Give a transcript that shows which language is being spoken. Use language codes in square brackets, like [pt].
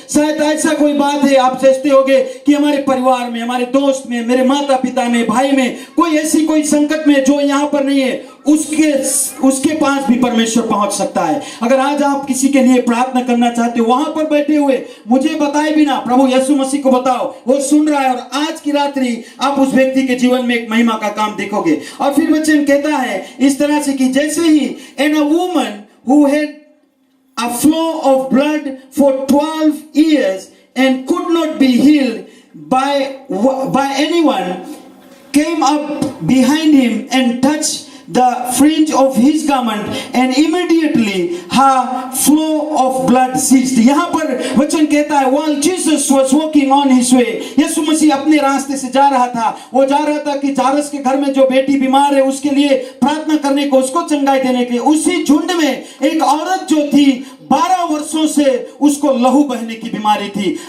[hi] शायद ऐसा कोई बात है, आप सोचते होंगे कि हमारे परिवार में, हमारे दोस्त में, मेरे माता पिता में, भाई में कोई ऐसी कोई संकट में जो यहाँ पर नहीं है, उसके पास भी परमेश्वर पहुंच सकता है। अगर आज आप किसी के लिए प्रार्थना करना चाहते हो, वहां पर बैठे हुए मुझे बताए बिना प्रभु यीशु मसीह को बताओ, वो सुन रहा है, और आज की रात्रि आप उस व्यक्ति के जीवन में एक महिमा का काम देखोगे। और फिर वचन कहता है इस तरह से कि जैसे ही [en] And a woman who had a flow of blood for 12 years and could not be healed by anyone came up behind him and touched the fringe of his garment, and immediately her flow of blood ceased. [hi] यहाँ पर वचन कहता है, [en] while Jesus was walking on his way, [hi] यीशु मसीह अपने रास्ते से जा रहा था, वो जा रहा था कि जारस के घर में जो बेटी बीमार है उसके लिए प्रार्थना करने को, उसको चंगाई देने के लिए। उसी झुंड में एक औरत जो थी 12 वर्षों से उसको लहू बहने की बीमारी थी।